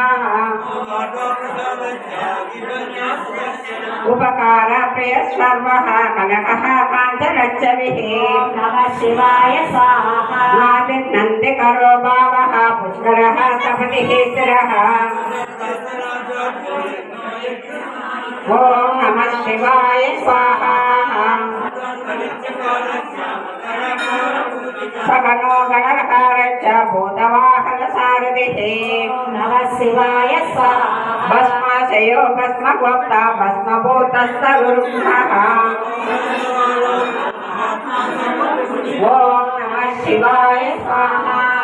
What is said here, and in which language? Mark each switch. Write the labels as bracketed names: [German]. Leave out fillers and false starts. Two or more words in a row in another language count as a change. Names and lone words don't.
[Sanskrit] ఉపకార ప్రియ సర్వః కనకః కాంచరచ్చవిః నమః శివాయ స్వాహా నాది కరో భావః పుష్కరః సపతిః స్థిరః ఓం నమః శివాయ స్వాహా सकनो गणरकारच्च भूतवाहनसारथिः नमः शिवाय स्वाहा भस्माशयो भस्मगोप्ता भस्मभूतस्तरुग्नः ॐ नमः शिवाय स्वाहा